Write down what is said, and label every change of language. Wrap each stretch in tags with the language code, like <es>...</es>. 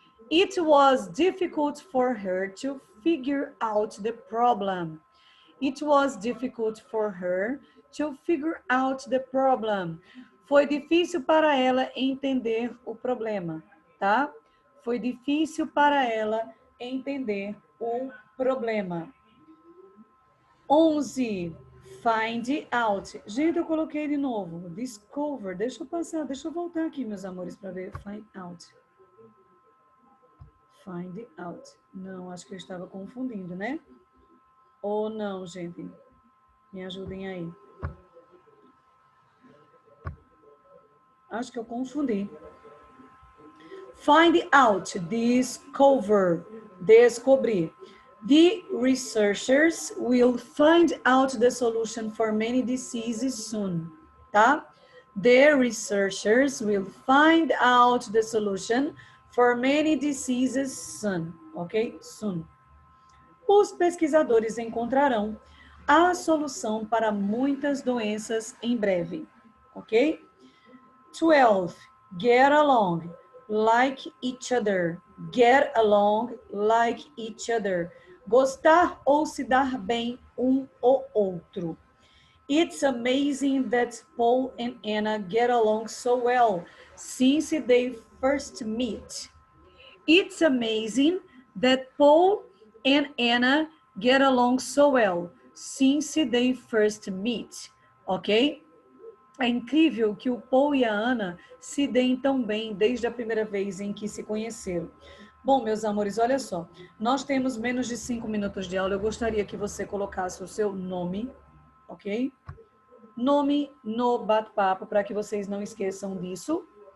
<en>It was difficult for her to figure out the problem. It was difficult for her to figure out the problem.</en> <pt>Foi difícil para ela entender o problema, tá? Foi difícil para ela entender o problema. 11.</pt> <en>Find out.</en> <pt>Gente, eu coloquei de novo.</pt> <en>Discover.</en> <pt>Deixa eu passar, deixa eu voltar aqui, meus amores, para ver.</pt> <en>Find out. Find out.</en> <pt>Não, acho que eu estava confundindo, né? Ou não, gente? Me ajudem aí. Acho que eu confundi.</pt> <en>Find out, discover,</en> <pt>descobrir.</pt> <en>The researchers will find out the solution for many diseases soon, tá? The researchers will find out the solution for many diseases soon, ok? Soon.</en> <pt>Os pesquisadores encontrarão a solução para muitas doenças em breve, ok? 12.</pt> <en>Get along like each other. Get along like each other.</en> <pt>Gostar ou se dar bem um ou outro.</pt> <en>It's amazing that Paul and Anna get along so well since they first meet. It's amazing that Paul and Anna get along so well since they first meet. Ok?</en> <pt>É incrível que o Paul e a Ana se deem tão bem desde a primeira vez em que se conheceram. Bom, meus amores, olha só. Nós temos menos de 5 minutos de aula. Eu gostaria que você colocasse o seu nome, ok? Nome no bate-papo, para que vocês não esqueçam disso.</pt>